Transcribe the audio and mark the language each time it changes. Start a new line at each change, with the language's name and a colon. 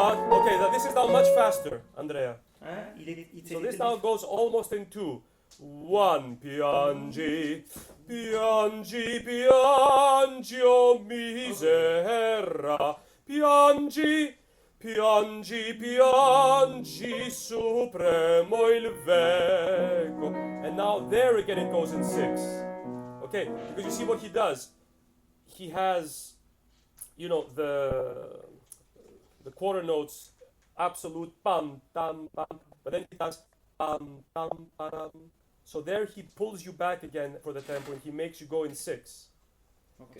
English: Okay, now this is now much faster, Andrea. So this now goes almost in 2.
Italian: 1, piangi, piangi, piangi, oh misera, piangi, piangi, piangi, supremo il vecchio.
English: And now there again it goes in 6. Okay, because you see what he does. He has, you know, the quarter notes, absolute pam, tam, pam, but then he does pam, tam, param. So there he pulls you back again for the tempo and he makes you go in 6. Okay.